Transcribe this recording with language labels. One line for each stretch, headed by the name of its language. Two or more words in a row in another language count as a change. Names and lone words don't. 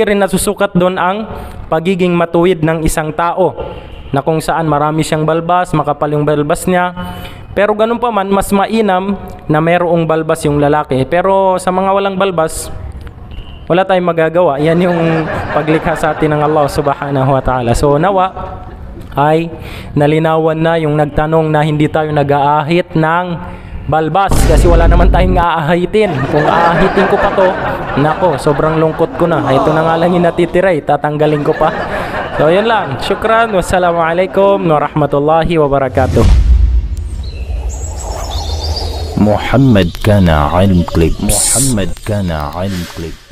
Filipino: At hindi rin nasusukat doon ang pagiging matuwid ng isang tao. na kung saan marami siyang balbas, makapal yung balbas niya. Pero ganun pa man, mas mainam na mayroong balbas yung lalaki. Pero sa mga walang balbas, wala tayong magagawa. Yan yung paglikha sa atin ng Allah
Arabic: سبحانه وتعالى.
Filipino: So nawa ay nalinawan na yung nagtanong na hindi tayo nag-aahit ng balbas kasi wala naman tayong aahitin. Kung aahitin ko pa to, nako, sobrang lungkot ko na. Ito na nga lang yung natitira, tatanggalin ko pa. So yun lang. Syukran.
Arabic: والسلام عليكم ورحمة الله وبركاته. محمد كان علم كليبس.